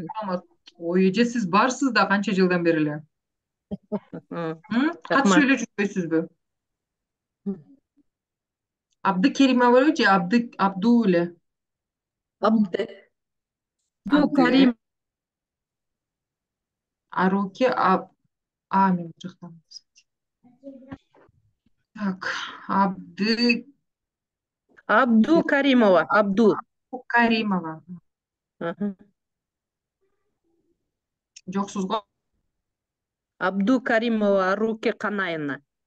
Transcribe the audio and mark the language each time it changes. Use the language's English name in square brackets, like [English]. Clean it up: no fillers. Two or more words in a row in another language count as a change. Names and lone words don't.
[Kyrgyz] Ой, эже, сиз барсыз да канча жылдан бери эле? Катышып эле жүрбөйсүзбү? Абдыкеримова же Абду эле. Абды. [Kazakh] Абды. Аруке мен бұл жақтан. [Kyrgyz] Так, Абду Каримова. Абду. Каримова. Аха. [Kazakh] Жоқсыз ғой? [Kyrgyz] Абду Каримова Аруке Канайына.